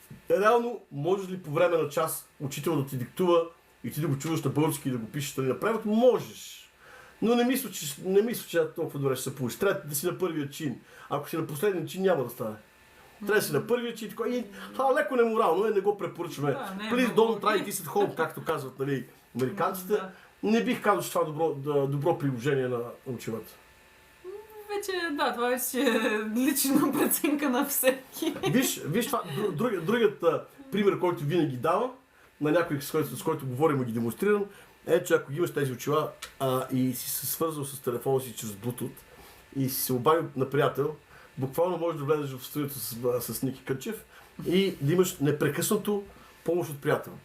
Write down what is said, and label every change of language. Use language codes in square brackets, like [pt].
[bg] Реално, можеш ли по време на час учител да ти диктува и ти да го чуваш на български и да го пишеш на превод? Можеш. Но не мисля, че толкова добре ще се получи. Трябва да си на първия чин. Ако си на последния чин, няма да стане. Трябва да си на първия чин. И леко неморално не го препоръчваме. [en] Please don't try this at home, [bg] както казват нали, американците. Да. Не бих казал, че това е добро приложение на очилата. Вече, да, това вече е лична преценка на всеки. Виж това, другият пример, който винаги давам, на някой, с който говорим и ги демонстрирам, е, че ако имаш тези очила и си се свързал с телефона си чрез Bluetooth и си се обадил на приятел, буквално можеш да влезеш в студиото с Ники Кънчев и да имаш непрекъснато помощ от приятел.